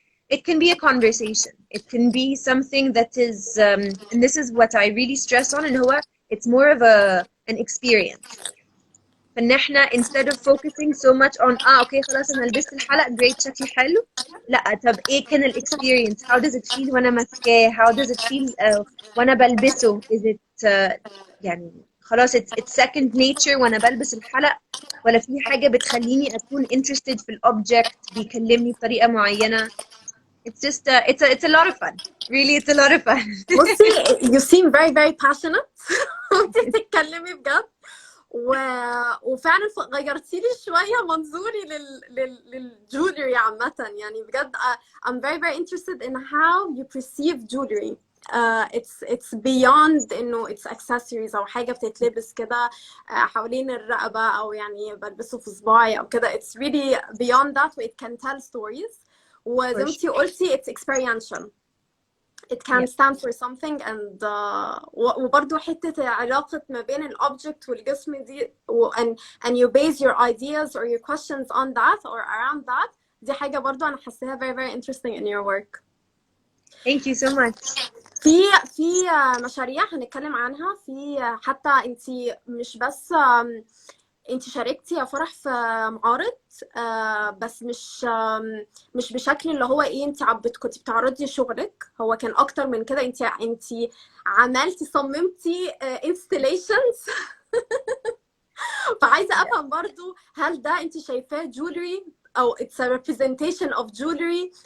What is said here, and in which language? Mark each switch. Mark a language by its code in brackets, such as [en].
[en] It can be a conversation. It can be something that is and this is what I really stress on [ar] اللي هو [en] it's more of an experience. [ar] فان احنا [en] instead of focusing so much on [ar] اوكي خلاص انا لبست الحلق great شكلي حلو، لا طب ايه كان الاكسبيرينس، [en] how does it feel [ar] وانا ماسكاه، how does it feel وانا بلبسه، is it يعني خلاص [en] it's second nature [ar] وانا بلبس الحلق، ولا في حاجة بتخليني اكون interested في الobject بيكلمني بطريقة معينة. [en] It's just it's a lot of fun. Really, it's a lot of fun. [ar] بصي [en] you seem very very passionate [ar] وانت بتتكلمي بجد وفعلا غيرتي لي شويه منظوري للجولري عامه يعني بجد. [en] I'm very very interested in how you perceive jewelry. It's beyond [ar] انه [en] it's accessories [ar] او حاجه بتتلبس كده حوالين الرقبه او يعني بلبسه في صباعي او كده. [en] It's really beyond that و it can tell stories. [ar] وزي ما انتي قلتي [en] it's experiential. It can stand for something and [ar] وبرضه حتة علاقة ما بين الobject والجسم دي [en] and you base your ideas or your questions on that or around that. [ar] دي حاجة برضه أنا حاساها [en] very very interesting in your work. Thank you so much. [ar] في مشاريع هنتكلم عنها. في حتى انتي مش بس انتي شاركتي يا فرح في معارض بس مش بشكل اللي هو ايه انتي كنتي بتعرضي شغلك. هو كان اكتر من كده. انتي عملتي صممتي installations فعايزه افهم برضو هل ده انتي شايفاه jewelry او [en] it's a representation of jewelry.